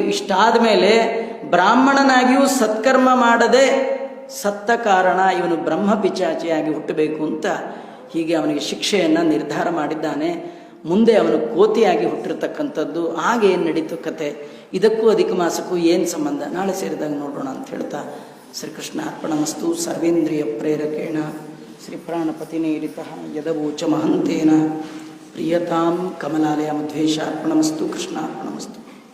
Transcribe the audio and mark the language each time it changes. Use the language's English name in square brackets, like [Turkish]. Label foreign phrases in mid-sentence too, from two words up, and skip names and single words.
[Kannada] ಇಷ್ಟಾದ ಮೇಲೆ ಬ್ರಾಹ್ಮಣನಾಗಿಯೂ ಸತ್ಕರ್ಮ ಮಾಡದೆ ಸತ್ತ ಕಾರಣ ಇವನು ಬ್ರಹ್ಮ ಪಿಚಾಚಿಯಾಗಿ ಹುಟ್ಟಬೇಕು ಅಂತ ಹೀಗೆ ಅವನಿಗೆ ಶಿಕ್ಷೆಯನ್ನು ನಿರ್ಧಾರ ಮಾಡಿದ್ದಾನೆ. ಮುಂದೆ ಅವನು ಕೋತಿಯಾಗಿ ಹುಟ್ಟಿರ್ತಕ್ಕಂಥದ್ದು. ಹಾಗೆ ಏನು ನಡೀತು ಕತೆ, ಇದಕ್ಕೂ ಅಧಿಕ ಮಾಸಕ್ಕೂ ಏನು ಸಂಬಂಧ, ನಾಳೆ ಸೇರಿದಾಗ ನೋಡೋಣ ಅಂತ ಹೇಳ್ತಾ [Sanskrit] ಶ್ರೀಕೃಷ್ಣ ಅರ್ಪಣಮಸ್ತು. ಸರ್ವೇಂದ್ರಿಯ ಪ್ರೇರಕೇಣ ಶ್ರೀ ಪ್ರಾಣಪತಿನೇರಿತಃ ಯದವೋಚ ಮಹಂತೇನ ಪ್ರಿಯತಾಂ ಕಮಲಾಲಯ ಮಧ್ವೇಶ ಅರ್ಪಣಮಸ್ತು. ಕೃಷ್ಣ ಅರ್ಪಣಮಸ್ತು.